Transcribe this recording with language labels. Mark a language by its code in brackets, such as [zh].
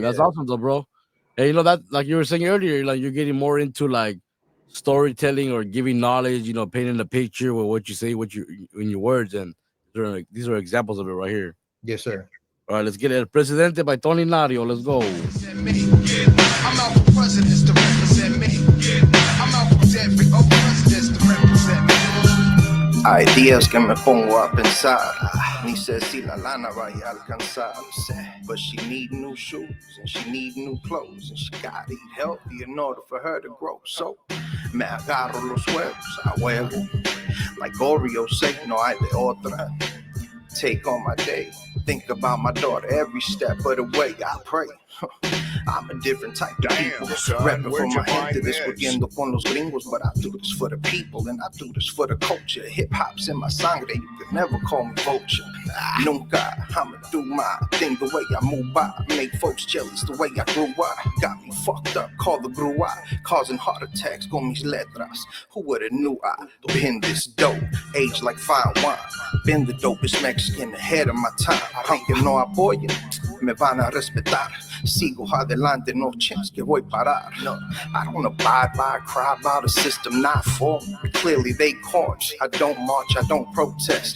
[en] That's awesome though, bro. Hey, that, like you were saying earlier, like you're getting more into like storytelling or giving knowledge, painting a picture with what you say, in your words. And these are examples of it right here. Yes, sir. All right, let's get it. El Presidente by Tony Nario. Let's go. I'm out for presidents to represent me. I'm out for every presidents to represent me. [es] Hay días que me pongo a pensar, ni sé si la lana vaya a alcanzar. [en] But she need new shoes and she need new clothes and she gotta eat healthy in order for her to grow. [es] So me agarro los huevos a huevo, [en] like Oreo say, [es] no hay de otra. [en] Take on my day, think about my daughter every step of the way. I pray. I'm a different type of people. Rapping for my gente, [es] discutiendo con los gringos, [en] but I do this for the people and I do this for the culture. Hip hop's in my sangre, you can never call me vulture. Nunca, I'ma do my thing the way I move by. Make folks jealous the way I grew up. Got me fucked up, call the grua, causing heart attacks [es] con mis letras. [en] Who would've knew I been this dope? Aged like fine wine. Been the dopest Mexican ahead of my time. [es] Aunque no apoyen, me van a respetar. Sigo adelante, [en] no chance [es] que voy parar. [en] No, I don't abide by, cry about a system not for me. Clearly they corns. I don't march, I don't protest.